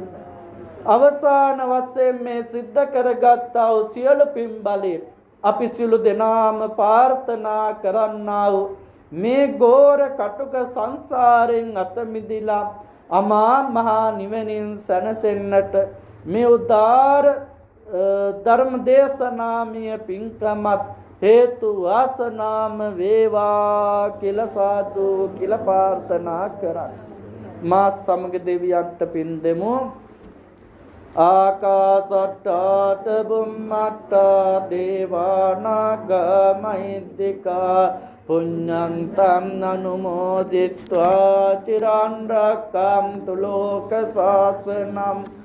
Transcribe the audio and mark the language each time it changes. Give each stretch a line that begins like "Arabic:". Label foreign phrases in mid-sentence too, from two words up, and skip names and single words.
Sinhala: අවසාන වශයෙන් මේ සිද්ධ කරගත්තා වූ සියලු පින් බලයෙන් අපි සියලු දෙනාම ප්‍රාර්ථනා කරන්නා වූ මේ ගෝර කටුක සංසාරයෙන් අත මිදිලා අමා මහ නිවනින් සැනසෙන්නට මේ උදාර ධර්ම දේශනාමය පින්කමත් හේතු වාසනාම වේවා කියලා සාදු කියලා ප්‍රාර්ථනා කරා. මා සමග දෙවියන්ට පින් දෙමු.
Pali: ආකාසට්ටාත බුම්මට්ටා දේවානාගා මහිද්దికා පුඤ්ඤන්තං අනුමෝදිත්වා චිරන් රක්ඛන්තු ලෝක ශාසනං